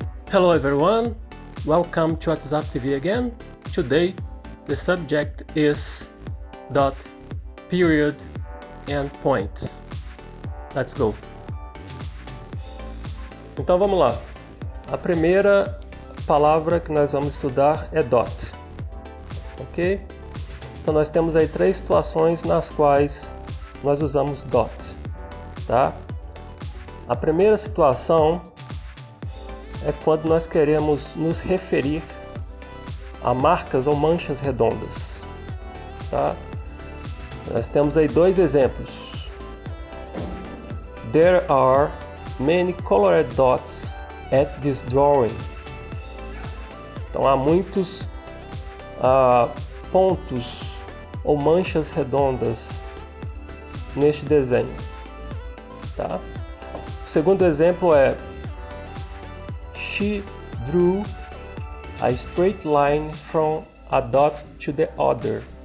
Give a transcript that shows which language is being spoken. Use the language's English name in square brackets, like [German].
[English] Hello everyone, welcome to WhatsApp TV again. Today the subject is dot, period, and point. Let's go. [Portuguese] Então vamos lá. A primeira palavra que nós vamos estudar é dot. Ok? Então nós temos aí três situações nas quais nós usamos dot. Tá? A primeira situação é quando nós queremos nos referir a marcas ou manchas redondas. Tá? Nós temos aí dois exemplos. [English] There are many colored dots at this drawing. [Portuguese] Então há muitos pontos ou manchas redondas neste desenho. Tá? O segundo exemplo é [English] She drew a straight line from a dot to the other.